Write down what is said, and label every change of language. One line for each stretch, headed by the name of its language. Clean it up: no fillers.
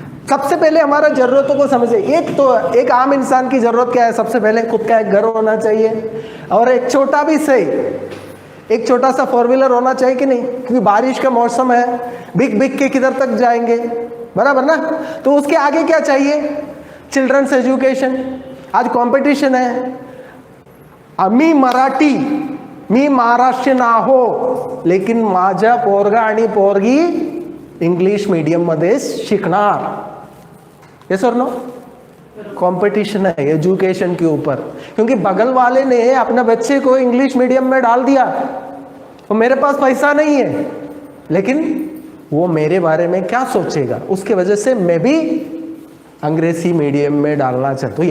Hindi: सबसे पहले हमारा जरूरतों को समझे। एक आम इंसान की जरूरत क्या है? सबसे पहले खुद का एक घर होना चाहिए, और एक छोटा भी सही, एक छोटा सा 4 व्हीलर होना चाहिए कि नहीं? क्योंकि बारिश का मौसम है, भीग के किधर तक जाएंगे, बराबर ना? तो उसके आगे क्या चाहिए? Children's education. आज कंपटीशन है,
Marathi: मी मराठी, मी महाराष्ट्र ना हो, लेकिन माझा पोरगा आणि पोरगी इंग्लिश मीडियम मध्ये शिकणार।
Hindi: यस और नो? कंपटीशन है एजुकेशन के ऊपर, क्योंकि बगल वाले ने अपने बच्चे को इंग्लिश मीडियम में डाल दिया। तो मेरे पास पैसा नहीं है, लेकिन वो मेरे बारे में क्या सोचेगा, उसके वजह से मैं भी अंग्रेजी मीडियम में डालना चाहता हूँ।